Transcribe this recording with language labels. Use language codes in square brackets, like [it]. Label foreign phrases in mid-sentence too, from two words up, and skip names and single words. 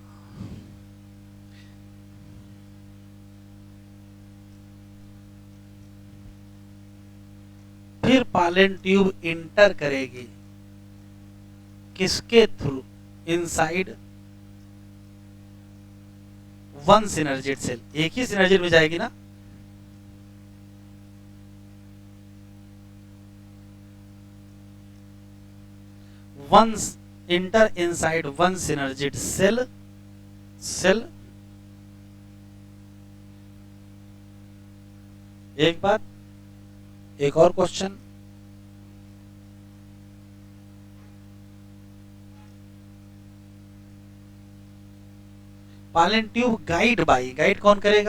[hi] फिर [en] pollen tube [hi] इंटर करेगी किसके थ्रू? [en] inside one synergid cell. [hi] एक ही सिनर्जिड में जाएगी ना? [en] once enter inside one synergid cell। [hi] एक बात, एक और क्वेश्चन। [en] pollen tube guide by, [hi] गाइड कौन करेगा?